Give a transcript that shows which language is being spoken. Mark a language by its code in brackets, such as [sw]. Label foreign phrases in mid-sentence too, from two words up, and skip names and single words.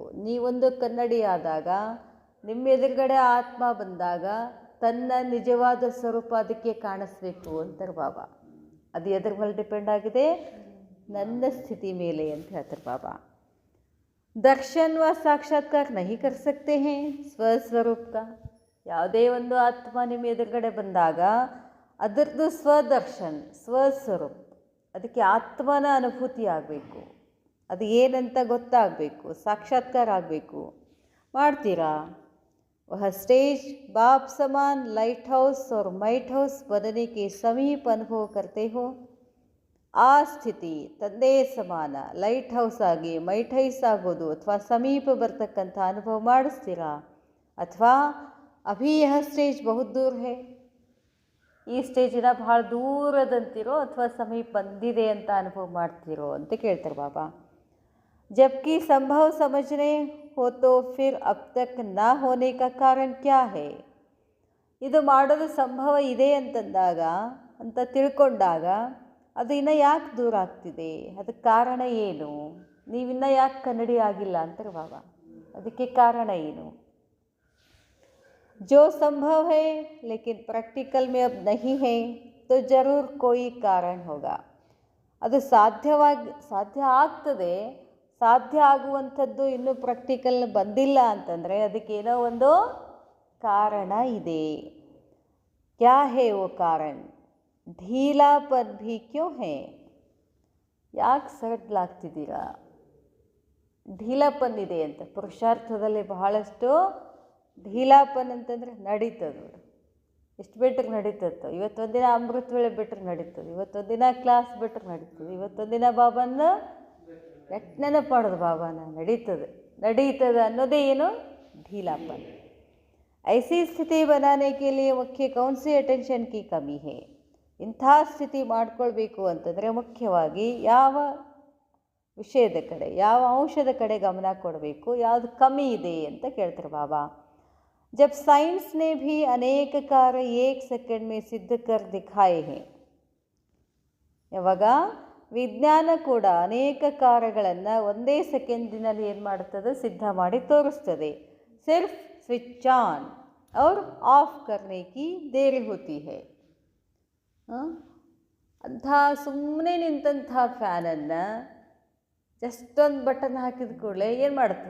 [kn] ನೀವೊಂದು ಕನ್ನಡಿ ಆದಾಗ ನಿಮ್ಮ ಎದುರುಗಡೆ ಆತ್ಮ ಬಂದಾಗ ತನ್ನ ನಿಜವಾದ ಸ್ವರೂಪ ಅದಕ್ಕೆ ಕಾಣಿಸ್ಬೇಕು ಅಂತಾರೆ ಬಾಬಾ. ಅದು ಎದ್ರ ಮೇಲೆ ಡಿಪೆಂಡ್ ಆಗಿದೆ, ನನ್ನ ಸ್ಥಿತಿ ಮೇಲೆ ಅಂತ ಹೇಳ್ತಾರೆ ಬಾಬಾ. [hi] दर्शन व साक्षात्कार नहीं कर सकते हैं स्वस्वरूप का. [kn] ಯಾವುದೇ ಒಂದು ಆತ್ಮ ನಿಮ್ಮ ಎದುರುಗಡೆ ಬಂದಾಗ ಅದರದ್ದು ಸ್ವದರ್ಶನ್ ಸ್ವಸ್ವರೂಪ, ಅದಕ್ಕೆ ಆತ್ಮನ ಅನುಭೂತಿ ಆಗಬೇಕು, ಅದು ಏನಂತ ಗೊತ್ತಾಗಬೇಕು, ಸಾಕ್ಷಾತ್ಕಾರ ಆಗಬೇಕು. ಮಾಡ್ತೀರಾ? [hi] वह स्टेज बाप समान [en] light house [hi] और [en] might house [hi] बनने के समीप अनुभव करते हो. [kn] ಆ ಸ್ಥಿತಿ ತಂದೆ ಸಮಾನ [en] light house [kn] ಆಗಿ [en] might house [kn] ಆಗೋದು ಅಥವಾ ಸಮೀಪ ಬರ್ತಕ್ಕಂಥ ಅನುಭವ ಮಾಡಿಸ್ತೀರಾ? ಅಥವಾ [hi] अभी यह स्टेज बहुत दूर है, [kn] ಈ ಸ್ಟೇಜಿನ ಭಾಳ ದೂರದಂತಿರೋ ಅಥವಾ ಸಮೀಪ ಬಂದಿದೆ ಅಂತ ಅನುಭವ ಮಾಡ್ತಿರೋ ಅಂತ ಕೇಳ್ತಾರೆ ಬಾಬಾ. [hi] जबकि संभव समझने हो तो फिर अब तक ना होने का कारण क्या है? [kn] ಇದು ಮಾಡೋದು ಸಂಭವ ಇದೆ ಅಂತಂದಾಗ ಅಂತ ತಿಳ್ಕೊಂಡಾಗ ಅದು ಇನ್ನೂ ಯಾಕೆ ದೂರ ಆಗ್ತಿದೆ, ಅದಕ್ಕೆ ಕಾರಣ ಏನು? ನೀವಿನ್ನೂ ಯಾಕೆ ಕನ್ನಡಿ ಆಗಿಲ್ಲ ಅಂತಾರೆ ಬಾಬಾ. ಅದಕ್ಕೆ ಕಾರಣ ಏನು? [hi] जो संभव है लेकिन प्रैक्टिकल में अब नहीं है तो जरूर कोई कारण होगा. [kn] ಅದು ಸಾಧ್ಯ ಆಗ್ತದೆ, ಸಾಧ್ಯ ಆಗುವಂಥದ್ದು ಇನ್ನೂ ಪ್ರಾಕ್ಟಿಕಲ್ ಬಂದಿಲ್ಲ ಅಂತಂದರೆ ಅದಕ್ಕೇನೋ ಒಂದು ಕಾರಣ ಇದೆ. [hi] क्या है वो कारण? ढीलापन भी क्यों है? [kn] ಯಾಕೆ ಸಡ್ಲಾಗ್ತಿದ್ದೀರಾ? ಢೀಲಾಪನ್ ಇದೆ ಅಂತ. ಪುರುಷಾರ್ಥದಲ್ಲಿ ಬಹಳಷ್ಟು ಢೀಲಾಪನ್ ಅಂತಂದರೆ ನಡೀತದೆ. ಎಷ್ಟು ಬಿಟ್ಟರೆ ನಡೀತದೆ. ಇವತ್ತೊಂದಿನ ಅಮೃತ ವೇಳೆ ಬಿಟ್ಟರೆ ನಡೀತದೆ, ಇವತ್ತೊಂದಿನ ಕ್ಲಾಸ್ ಬಿಟ್ಟರೆ ನಡೀತದೆ, ಇವತ್ತೊಂದಿನ ಬಾಬನ್ನ ನೆನಪಾಡೋದು ಬಾಬಾನ ನಡೀತದೆ ಅನ್ನೋದೇ ಏನು? [hi] ढीलापन. ऐसी स्थिति बनाने के लिए मुख्य कौन सी अटेंशन की कमी है? [kn] ಇಂಥ ಸ್ಥಿತಿ ಮಾಡ್ಕೊಳ್ಬೇಕು ಅಂತಂದರೆ ಮುಖ್ಯವಾಗಿ ಯಾವ ವಿಷಯದ ಕಡೆ, ಯಾವ ಅಂಶದ ಕಡೆ ಗಮನ ಕೊಡಬೇಕು, ಯಾವುದು ಕಮ್ಮಿ ಇದೆ ಅಂತ ಕೇಳ್ತಾರೆ ಬಾಬಾ. [hi] जब साइंस ने भी अनेक कार्य एक सेकंड में सिद्ध कर दिखाए हैं. [kn] ಯಾವಾಗ ವಿಜ್ಞಾನ ಕೂಡ ಅನೇಕ ಕಾರ್ಯಗಳನ್ನು ಒಂದೇ ಸೆಕೆಂಡಿನಲ್ಲಿ ಏನು ಮಾಡುತ್ತದೆ? ಸಿದ್ಧ ಮಾಡಿ ತೋರಿಸ್ತದೆ. [hi] ಸಿರ್ಫ್ [en] switch on [hi] और ಆಫ್ करने की देरी होती है. [kn] ಅಂಥ ಸುಮ್ಮನೆ ನಿಂತಹ ಫ್ಯಾನನ್ನು ಜಸ್ಟ್ ಒಂದು ಬಟನ್ ಹಾಕಿದ ಕೂಡಲೇ ಏನು ಮಾಡುತ್ತೆ?